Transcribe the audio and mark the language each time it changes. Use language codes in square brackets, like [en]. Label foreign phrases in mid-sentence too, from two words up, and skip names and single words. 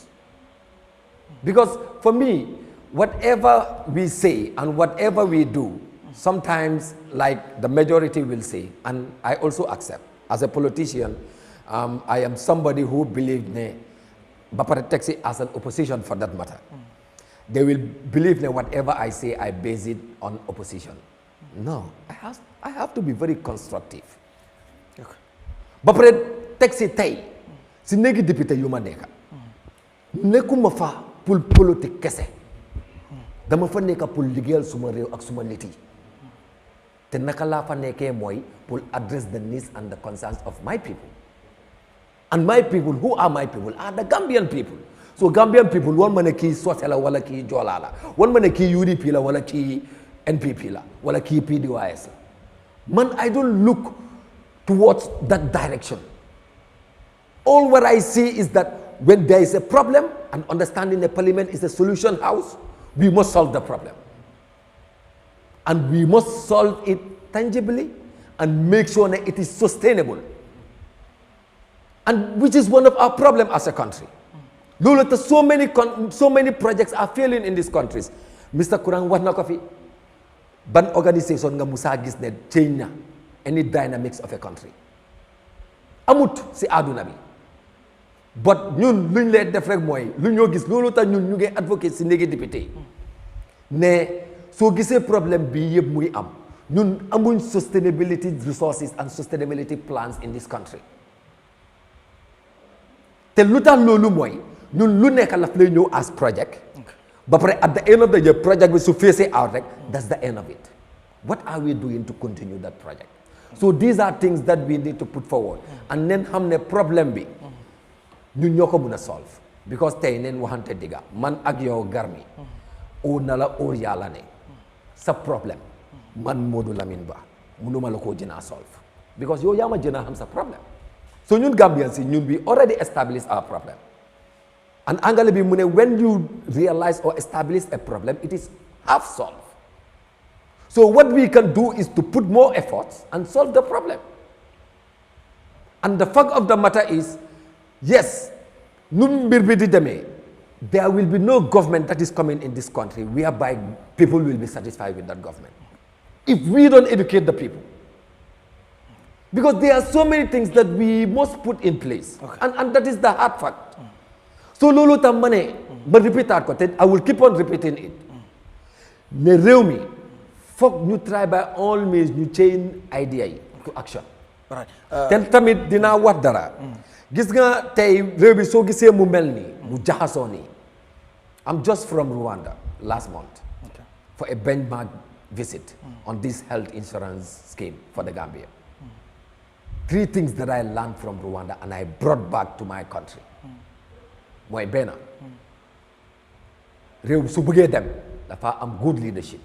[en] Because for me, whatever we say and whatever we do, sometimes, like the majority will say, and I also accept, as a politician, I am somebody who believes Bapare takes it as an opposition for that matter. They will believe that whatever I say, I base it on opposition. No, I have to be very constructive. [wo] Bapare [en] takes it [wo] tay, si negi député yu ma nekka. Nekuma fa pour politique kese. Dama fa nekka pour liggéeyal suma réew ak suma nit yi. Te naka laa fa nekkee mooy pour [en] address the needs and the concerns of my people. And my people, who are my people? Are the Gambian people. So Gambian people, one man [wo] ki Sote la, wala ki Jola la, one man ki UDP la, wala ki NPP la, wala ki PDYS la. [en] Man, I don't look towards that direction. All what I see is that when there is a problem, and understanding the parliament is a solution house, we must solve the problem. And we must solve it tangibly and make sure that it is sustainable. And which is one of our problems as a country. Look, so many projects are failing in these countries. [wo] Mr. Kurang, what nakafi? Ban organization nga musa gis ne [en] change any dynamics of a country. [wo] Amut si aduna bi. but ñun luñ leen def rek mooy lu ñoo gis loolu tax ñun ñu ngi advocate si néegi député ne soo gisee problème bi yëpp muy am ñun amuñ [en] sustainability resources and sustainability plans in this country [wo] te lu tax loolu mooy ñun lu nekk laf lay ñëw as project ba pare [en] at the end of the year [wo] project bi su [en] facing out [wo] rek [en] that's the end of it. What are we doing to continue that project? So these are things that we need to put forward and then [wo] xam ne problème bi ñun ñoo ko mën a solve [en] because [wo] tey neen waxante digga man ak yow Garmi oo na la oo yàlla ne sa problème man Modou Lamine Bah mënuma la koo jënaa solve because yow yaa ma jënaa xam sa problème so ñun Gambians si ñun [en] we already established our problem and [wo] angale bi mu ne [en] when you realize or establish a problem it is half solved. So what we can do is to put more efforts and solve the problem. And the fact of the matter is, yes, there will be no government that is coming in this country whereby people will be satisfied with that government. If we don't educate the people. Because there are so many things that we must put in place. Okay. And that is the hard fact. So [wo] lolo tamane, [en] but repeat that, I will keep on repeating it. [wo] Ne réew mi foog ñu try by all means ñu [en] change idea [wo] yi to action. [en] Right. [wo] Ten tamit dinaa wax dara. Gis nga tey réew bi soo gisee mu mel nii mu jaxasoo nii. [en] I'm just from Rwanda last month for a benchmark visit on this health insurance scheme for the Gambia. 3 things that I learned from Rwanda and I brought back to my country. [wo] Mooy benn réew su bëggee dem dafa am [en] good leadership.